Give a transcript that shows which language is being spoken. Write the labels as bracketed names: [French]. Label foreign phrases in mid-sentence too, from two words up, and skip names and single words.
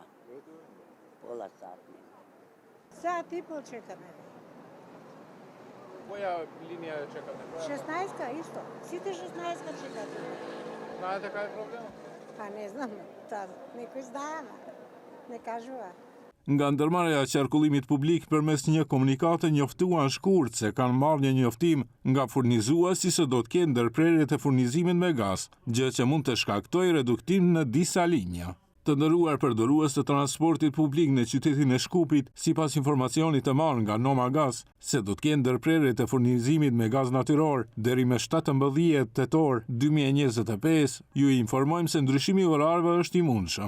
[Macedonian] Пола сат нема. Сат и пол чекаме. Која линија чекате? 16-ка исто. Сите 16-ка чекате. Знаете кај е проблем? Па не знам, некој знае, не кажува. [Albanian] Nga ndërmarrja e qarkullimit publik përmes një komunikate njoftuan shkurt se kanë marrë një njoftim nga furnizuesi se do të kenë ndërprerjet e furnizimit me gaz, gjë që mund të shkaktojë reduktim në disa linja. Të nderuar përdorues të transportit publik në qytetin e Shkupit, sipas informacionit të marrë nga Noma Gaz, se do të kenë ndërprerjet e furnizimit me gaz natyror deri me 17 tetor 2025, ju informojmë se ndryshimi i orarëve është i mundshëm.